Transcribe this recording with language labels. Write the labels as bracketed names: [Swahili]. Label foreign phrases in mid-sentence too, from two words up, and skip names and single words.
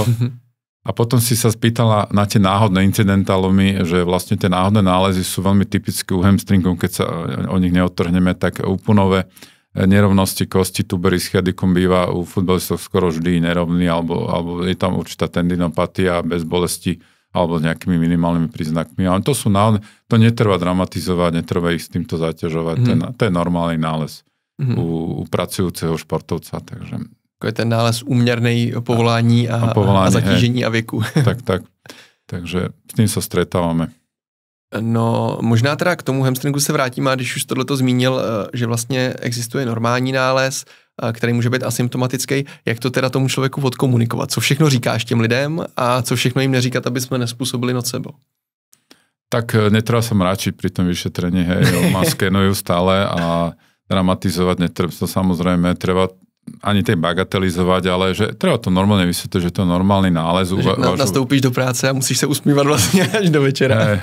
[Slovak] A potom si sa spýtala na tie náhodné incidentálomy, že vlastne tie náhodné nálezy sú veľmi typické u hamstringov, keď sa o nich neodtrhneme, tak úponové nerovnosti kosti, tuber ischiadicum býva u futbalistov skoro vždy nerovný, alebo je tam určitá tendinopatia bez bolesti, alebo s nejakými minimálnymi príznakmi. Ale to sú náhodné, to netreba dramatizovať, netreba ich s týmto zaťažovať. To je normálny nález u pracujúceho športovca. Takže. [Czech] To je ten nález úměrnej povolání a zatížení a věku. Tak. [Slovak] Takže s tým sa stretávame. [Czech] No, možná teda k tomu hamstringu se vrátíme, a když už tohleto zmínil, že vlastně existuje normální nález, který může být asymptomatický, jak to teda tomu člověku odkomunikovat? Co všechno říkáš těm lidem a co všechno jim neříkat, aby jsme nespůsobili nocebo? [Slovak] Tak netreba sa mráčiť pri tom vyšetrení, hej, ma skenujú stále a dramatizovať netreba, to samozrejme, treba ani tej bagatelizovať, ale že treba to normálne vysvetliť, že to je normálny nález. Nastoupíš do práce a musíš sa usmívať vlastne až do večera.